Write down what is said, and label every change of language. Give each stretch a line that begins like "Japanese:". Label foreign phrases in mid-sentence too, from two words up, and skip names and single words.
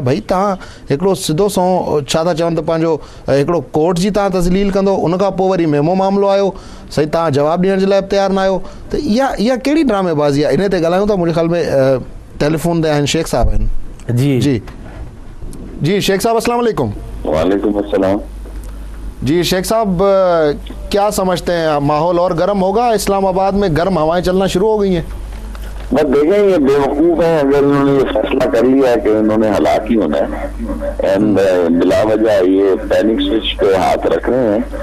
Sindhi: भई तव्हां हिकिड़ो सिधो सौ छा था चवनि त पंहिंजो हिकिड़ो कोर्ट जी तव्हां तज़लील कंदो, उनखां पोइ वरी मेमो मामिलो आयो, सही तव्हां जवाबु ॾियण जे लाइ तयारु न आहियो। त इहा कहिड़ी ड्रामेबाज़ी आहे? इन ते ॻाल्हायूं था। मुंहिंजे ख़्याल में टेलीफोन ते आहिनि शेख साहब आहिनि। जी जी जी शेख साहब
Arabic: السلام علیکم. وعلیکم السلام.
Urdu: جی شیخ صاحب، کیا سمجھتے ہیں ماحول اور گرم ہوگا? اسلام آباد میں گرم ہوائیں چلنا شروع ہو گئی ہیں. بس دیکھیں، یہ بیوقوف ہیں اگر انہوں نے یہ فیصلہ کر لیا ہے کہ انہوں نے ہلاک ہی ہونا ہے اینڈ بلا وجہ یہ
English: panic switch
Urdu: پہ ہاتھ رکھ رہے ہیں.